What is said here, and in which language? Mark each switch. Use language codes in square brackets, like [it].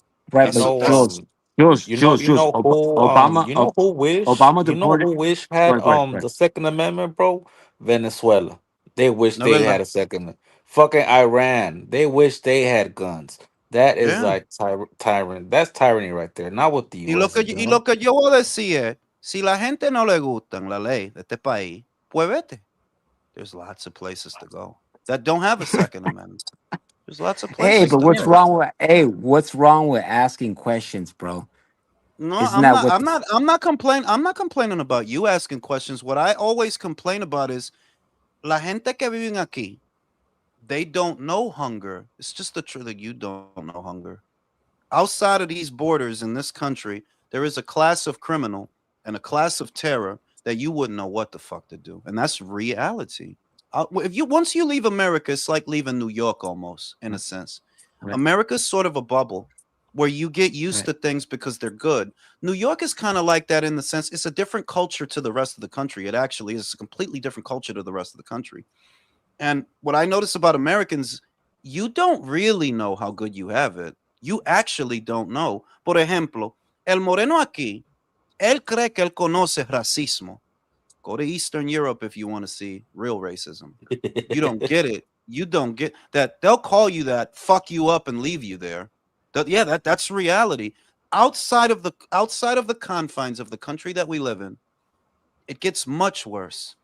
[en] Right, but Jules, Obama, you know who wish? Obama You know who wish had the Second Amendment, bro? Venezuela. They wish they had a second. Fucking Iran. They wish they had guns. That is like tyrant. That's tyranny right there. Not what the US [es] y lo que yo voy a decir es, si la gente no le gustan la ley de este país, pues vete. [en] There's lots of places to go that don't have a Second Amendment. There's lots of places. Hey, but what's wrong with asking questions, bro? No, I'm not complaining. I'm not complaining about you asking questions. What I always complain about is [es] la gente que viven aquí. [en] They don't know hunger. It's just the truth that you don't know hunger. Outside of these borders in this country, there is a class of criminal and a class of terror that you wouldn't know what the fuck to do, and that's reality. Once you leave America, it's like leaving New York almost, in a sense. Right. America's sort of a bubble where you get used to things because they're good. New York is kind of like that in the sense it's a different culture to the rest of the country. It actually is a completely different culture to the rest of the country. And what I notice about Americans, you don't really know how good you have it. You actually don't know. [es] Por ejemplo, el moreno aquí, él cree que él conoce racismo. [en] Go to Eastern Europe if you want to see real racism. You don't get it. You don't get that. They'll call you that, fuck you up, and leave you there. That's reality. Outside of the confines of the country that we live in, it gets much worse.